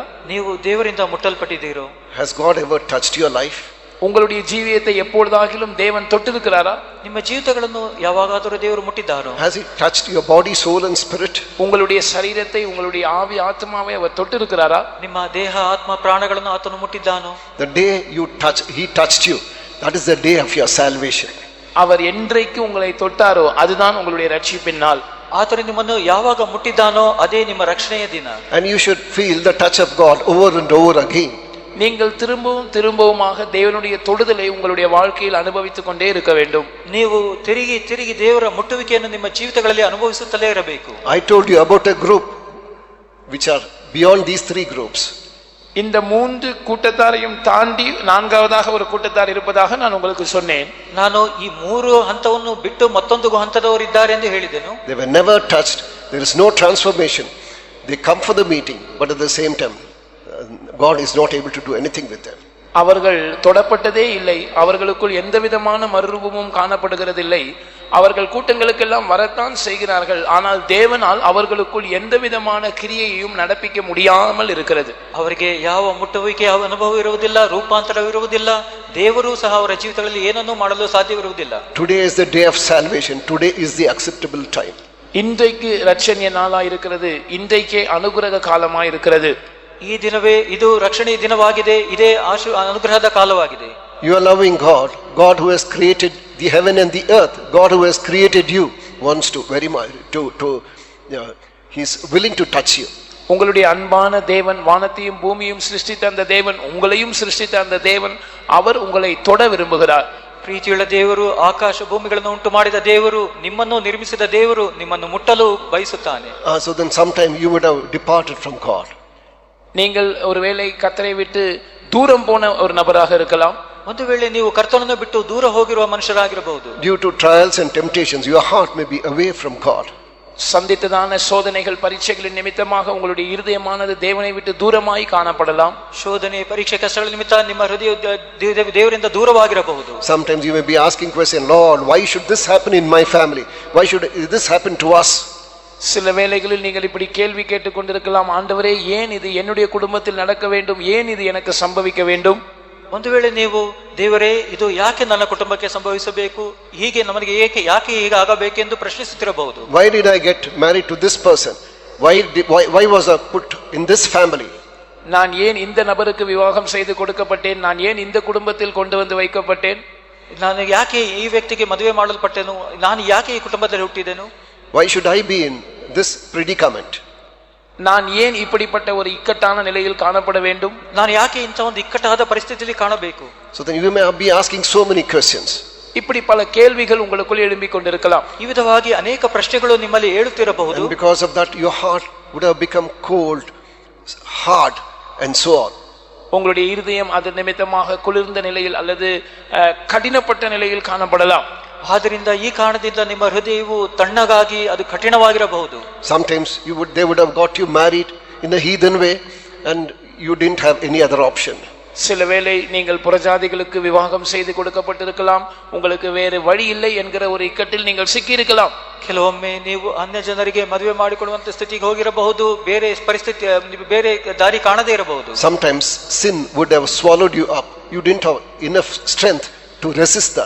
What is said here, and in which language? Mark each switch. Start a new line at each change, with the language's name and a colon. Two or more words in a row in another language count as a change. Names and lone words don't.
Kannada: ನೀವು ದೇವರಿಂದ ಮುಟ್ಟಲ್ಪಟ್ಟಿದ್ದೀರೋ?
English: Has God ever touched your life?
Tamil: உங்களுடைய ஜீவியத்தை எப்பொழுதாகிலும் தேவன் தொட்டிருக்கிறாரா?
Kannada: ನಿಮ್ಮ ಜೀವಿತಗಳನ್ನು ಯಾವಾಗಾದರೂ ದೇವರು ಮುಟ್ಟಿದ್ದಾರೋ?
English: Has he touched your body, soul and spirit?
Tamil: உங்களுடைய சரீரத்தை, உங்களுடைய ஆவி ஆத்மாவை அவர் தொட்டிருக்கிறாரா?
Kannada: ನಿಮ್ಮ ದೇಹ ಆತ್ಮ ಪ್ರಾಣಗಳನ್ನು ಆತನು ಮುಟ್ಟಿದ್ದಾನೋ?
English: The day he touched you, that is the day of your salvation.
Tamil: அவர் என்றைக்கு உங்களை தொட்டாரோ அதுதான் உங்களுடைய ரட்சிப்பின் நாள்.
Kannada: ಆತನು ನಿಮ್ಮನ್ನು ಯಾವಾಗ ಮುಟ್ಟಿದ್ದಾನೋ ಅದೇ ನಿಮ್ಮ ರಕ್ಷಣೆಯ ದಿನ.
English: And you should feel the touch of God over and over again.
Tamil: நீங்கள் திரும்பவும் திரும்பவுமாக தேவனுடைய தொடுதலை உங்களுடைய வாழ்க்கையில் அனுபவித்துக் கொண்டே இருக்க வேண்டும்.
Kannada: ನೀವು ತಿರುಗಿ ತಿರುಗಿ ದೇವರ ಮುಟ್ಟುವಿಕೆಯನ್ನು ನಿಮ್ಮ ಜೀವಿತಗಳಲ್ಲಿ ಅನುಭವಿಸುತ್ತಲೇ ಇರಬೇಕು.
English: I told you about a group which are beyond these three groups.
Tamil: இந்த மூன்று கூட்டத்தாரையும் தாண்டி நான்காவதாக ஒரு கூட்டத்தார் இருப்பதாக நான் உங்களுக்கு சொன்னேன்.
Kannada: ನಾನು ಈ ಮೂರು ಹಂತವನ್ನು ಬಿಟ್ಟು ಮತ್ತೊಂದು ಹಂತದವರು ಇದ್ದಾರೆ ಎಂದು ಹೇಳಿದೆನು.
English: They were never touched. There is no transformation. They come for the meeting, but at the same time God is not able to do anything with them.
Tamil: அவர்கள் தொடப்பட்டதே இல்லை. அவர்களுக்குள் எந்த விதமான மறுரூபமும் காணப்படுகிறதில்லை. அவர்கள் கூட்டங்களுக்கெல்லாம் வரத்தான் செய்கிறார்கள். ஆனால் தேவனால் அவர்களுக்குள் எந்த விதமான கிரியையையும் நடப்பிக்க முடியாமல் இருக்கிறது.
Kannada: ಅವರಿಗೆ ಯಾವ ಮುಟ್ಟುವಿಕೆ ಯಾವ ಅನುಭವ ಇರುವುದಿಲ್ಲ, ರೂಪಾಂತರವಿರುವುದಿಲ್ಲ. ದೇವರು ಸಹ ಅವರ ಜೀವಿತಗಳಲ್ಲಿ ಏನನ್ನೂ ಮಾಡಲು ಸಾಧ್ಯವಿರುವುದಿಲ್ಲ.
English: Today is the day of salvation. Today is the acceptable time.
Tamil: இன்றைக்கு இரட்சணிய நாளாய் இருக்கிறது. இன்றைக்கே அனுகிரக காலமாய் இருக்கிறது.
Kannada: ಈ ದಿನವೇ ಇದು ರಕ್ಷಣೆಯ ದಿನವಾಗಿದೆ. ಇದೇ ಅನುಗ್ರಹದ ಕಾಲವಾಗಿದೆ.
English: You are loving God. God who has created the heaven and the earth. God who has created you wants to very much he is willing to touch you.
Tamil: உங்களுடைய அன்பான தேவன், வானத்தையும் பூமியையும் சிருஷ்டித்த அந்த தேவன், உங்களையும் சிருஷ்டித்த அந்த தேவன், அவர் உங்களை தொட விரும்புகிறார்.
Kannada: ಪ್ರೀತಿಯುಳ್ಳ ದೇವರು, ಆಕಾಶ ಭೂಮಿಗಳನ್ನು ಉಂಟು ಮಾಡಿದ ದೇವರು, ನಿಮ್ಮನ್ನು ನಿರ್ಮಿಸಿದ ದೇವರು ನಿಮ್ಮನ್ನು ಮುಟ್ಟಲು ಬಯಸುತ್ತಾನೆ.
English: So then sometime you would have departed from God.
Tamil: நீங்கள் ஒருவேளை கர்த்தரை விட்டு தூரம் போன ஒரு நபராக இருக்கலாம்.
Kannada: ಒಂದು ವೇಳೆ ನೀವು ಕರ್ತನನ್ನು ಬಿಟ್ಟು ದೂರ ಹೋಗಿರುವ ಮನುಷ್ಯರಾಗಿರಬಹುದು.
English: Due to trials and temptations your heart may be away from God.
Tamil: சந்தித்ததான சோதனைகள், பரீட்சைகளின் நிமித்தமாக உங்களுடைய இருதயமானது தேவனை விட்டு தூரமாய் காணப்படலாம்.
Kannada: ಶೋಧನೆ, ಪರೀಕ್ಷೆ, ಕಷ್ಟಗಳ ನಿಮಿತ್ತ ನಿಮ್ಮ ಹೃದಯ ದೇವರಿಂದ ದೂರವಾಗಿರಬಹುದು.
English: Sometimes you may be asking question, Lord, why should this happen in my family? Why should this happen to us?
Tamil: சில வேளைகளில் நீங்கள் இப்படி கேள்வி கேட்டுக் கொண்டிருக்கலாம், ஆண்டவரே ஏன் இது என்னுடைய குடும்பத்தில் நடக்க வேண்டும், ஏன் இது எனக்கு சம்பவிக்க வேண்டும்?
Kannada: ಒಂದು ವೇಳೆ ನೀವು ದೇವರೇ ಇದು ಯಾಕೆ ನನ್ನ ಕುಟುಂಬಕ್ಕೆ ಸಂಭವಿಸಬೇಕು, ಹೀಗೆ ನಮಗೆ ಯಾಕೆ ಹೀಗೆ ಆಗಬೇಕೆಂದು ಪ್ರಶ್ನಿಸುತ್ತಿರಬಹುದು.
English: Why did I get married to this person? Why was I put in this family?
Tamil: நான் ஏன் இந்த நபருக்கு விவாகம் செய்து கொடுக்கப்பட்டேன், நான் ஏன் இந்த குடும்பத்தில் கொண்டு வந்து வைக்கப்பட்டேன்,
Kannada: ನಾನು ಯಾಕೆ ಈ ವ್ಯಕ್ತಿಗೆ ಮದುವೆ ಮಾಡಲ್ಪಟ್ಟೆನು, ನಾನು ಯಾಕೆ ಈ ಕುಟುಂಬದಲ್ಲಿ ಹುಟ್ಟಿದೆನು,
English: why should I be in this predicament?
Tamil: நான் ஏன் இப்படிப்பட்ட ஒரு இக்கட்டான நிலையில் காணப்பட வேண்டும்,
Kannada: ನಾನು ಯಾಕೆ ಇಂಥ ಒಂದು ಇಕ್ಕಟ್ಟಾದ ಪರಿಸ್ಥಿತಿಯಲ್ಲಿ ಕಾಣಬೇಕು.
English: So then you may be asking so many questions.
Tamil: இப்படி பல கேள்விகள் உங்களுக்குள் எழும்பிக் கொண்டிருக்கலாம்.
Kannada: ಈ ವಿಧವಾಗಿ ಅನೇಕ ಪ್ರಶ್ನೆಗಳು ನಿಮ್ಮಲ್ಲಿ ಏಳುತ್ತಿರಬಹುದು.
English: And because of that your heart would have become cold, hard and so on.
Tamil: உங்களுடைய இருதயம் அது நிமித்தமாக குளிர்ந்த நிலையில் அல்லது கடினப்பட்ட நிலையில் காணப்படலாம்.
Kannada: ಆದ್ದರಿಂದ ಈ ಕಾರಣದಿಂದ ನಿಮ್ಮ ಹೃದಯವು ತಣ್ಣಗಾಗಿ ಅದು ಕಠಿಣವಾಗಿರಬಹುದು.
English: Sometimes they would have got you married in a heathen way and you didn't have any other option.
Tamil: சில வேளை நீங்கள் புறஜாதிகளுக்கு விவாகம் செய்து கொடுக்கப்பட்டிருக்கலாம். உங்களுக்கு வேறு வழி இல்லை என்கிற ஒரு இக்கட்டில் நீங்கள் சிக்கியிருக்கலாம்.
Kannada: ಕೆಲವೊಮ್ಮೆ ನೀವು ಅನ್ಯ ಜನರಿಗೆ ಮದುವೆ ಮಾಡಿಕೊಳ್ಳುವಂತ ಸ್ಥಿತಿಗೆ ಹೋಗಿರಬಹುದು. ಬೇರೆ ಪರಿಸ್ಥಿತಿ, ಬೇರೆ ದಾರಿ ಕಾಣದೇ ಇರಬಹುದು.
English: Sometimes sin would have swallowed you up. You didn't have enough strength to resist that.